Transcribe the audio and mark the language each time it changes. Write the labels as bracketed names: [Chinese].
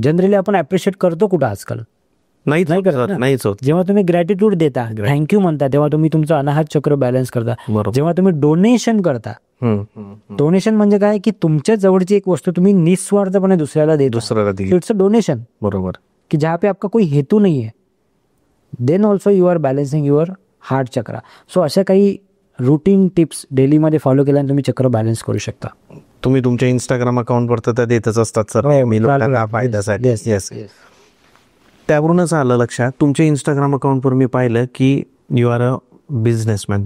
[Marathi] Generally आपण appreciate करतो कुठं आजकाल? नाहीच होत. जेव्हा तुम्ही ग्रॅटिट्यूड देता, थँक्यू म्हणता, तेव्हा तुम्ही तुमचं अनाहत चक्र बॅलन्स करता. जेव्हा तुम्ही डोनेशन करता, डोनेशन म्हणजे काय, की तुमच्या जवळची एक वस्तू तुम्ही निस्वार्थपणे दुसऱ्याला देता, [English] It's a donation. [Marathi] बरोबर. [Hindi] की जहाँ पे आपका कोई हेतू नहीं है, [English] Then also you are balancing your heart chakra. [Marathi] So अशा काही रुटीन टिप्स डेलीमध्ये फॉलो केल्याने तुम्ही चक्र बॅलन्स करू शकता. तुम्ही तुमच्या इंस्टाग्राम अकाउंटवर तर त्या देतच असतात सर, मी लोकांना फायद्यासाठी. येस. त्यावरूनच आलं लक्षात, तुमच्या इंस्टाग्राम अकाउंटवर मी पाहिलं की [English] You are a businessman.